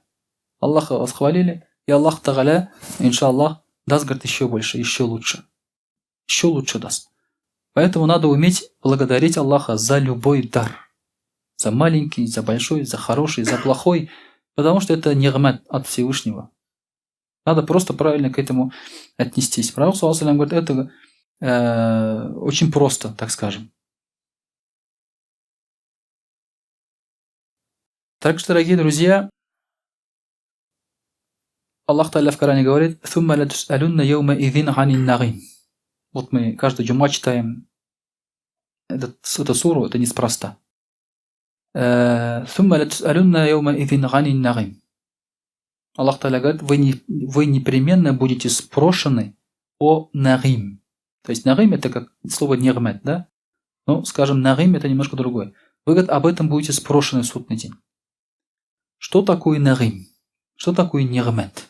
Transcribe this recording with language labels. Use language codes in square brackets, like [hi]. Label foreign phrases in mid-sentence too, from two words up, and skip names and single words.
[ru] Аллаха восхвалили, и Аллах Тааля, иншаллах, даст, говорит, еще больше, еще лучше. Еще лучше даст. Поэтому надо уметь благодарить Аллаха за любой дар. За маленький, за большой, за хороший, за плохой. Потому что это нигмат от Всевышнего. Надо просто правильно к этому отнестись. Пророк [ar] صلى الله عليه وسلم [ru] говорит, это очень просто, так скажем. Также, дорогие друзья, Аллах Тааля в Коране говорит, [ar] «ثم لتسألن يومئذ عن النعيم». [ru] Вот мы каждый джума читаем эту суру, это неспроста. [ar] «ثم لتسألن يومئذ عن النعيم». [ru] Аллах Тааля говорит, вы непременно будете спрошены о нагим. То есть нагим это как слово нигмат, да? Ну, скажем, нагим это немножко другое. Вы, говорит, об этом будете спрошены в судный день. Что такое нагим? Что такое нигмат?